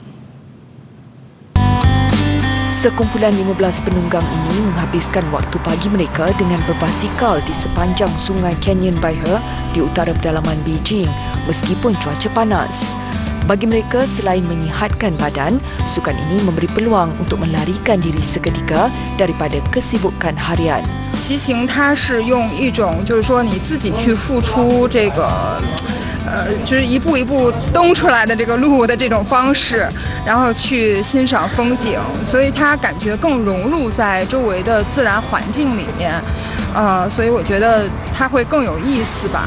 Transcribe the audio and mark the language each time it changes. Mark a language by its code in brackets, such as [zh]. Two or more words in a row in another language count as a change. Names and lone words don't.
[ms] Sekumpulan 15 penunggang ini menghabiskan waktu pagi mereka dengan berbasikal di sepanjang Sungai Canyon by He di utara pedalaman Beijing meskipun cuaca panas. Bagi mereka, selain menyihatkan badan, sukan ini memberi peluang untuk melarikan diri seketika daripada kesibukan harian. [zh] 骑行它是用一种就是说你自己去付出这个就是一步一步蹬出来的这个路的这种方式，然后去欣赏风景，所以它感觉更融入在周围的自然环境里面，所以我觉得它会更有意思吧。